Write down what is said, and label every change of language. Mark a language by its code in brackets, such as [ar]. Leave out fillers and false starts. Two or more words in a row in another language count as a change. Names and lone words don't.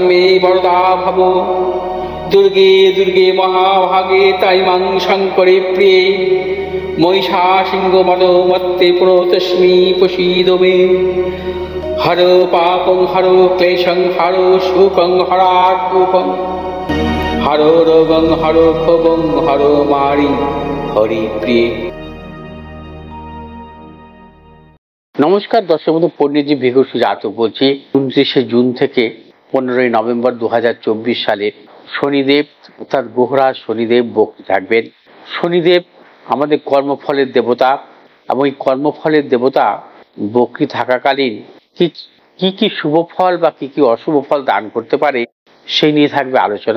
[sa] मे वरदा भव दुर्गे दुर्गे महाभागे ताइमां शङ्करे प्रिये महिषासिंहमदोमत्ते प्रणतोऽस्मि प्रसीद मे हरो पापं हरो क्लेशं हरो शोकं हरात्मकं हरो रोगं हरो क्षोभं हरो मारि हरिप्रिये। [bn] নমস্কার দর্শক বন্ধু, পণ্ডিতজী ভিঘুষী জাতক বলছি। 29 জুন থেকে 15 নভেম্বর 2024 সালে শনিদেব অর্থাৎ গ্রহরাজ শনিদেব বক্রী থাকবেন। শনিদেব আমাদের কর্মফলের দেবতা এবং এই কর্মফলের দেবতা বক্রী থাকাকালীন কি কি শুভ ফল বা কি কি অশুভ ফল দান করতে পারে সেই নিয়ে থাকবে আলোচনা।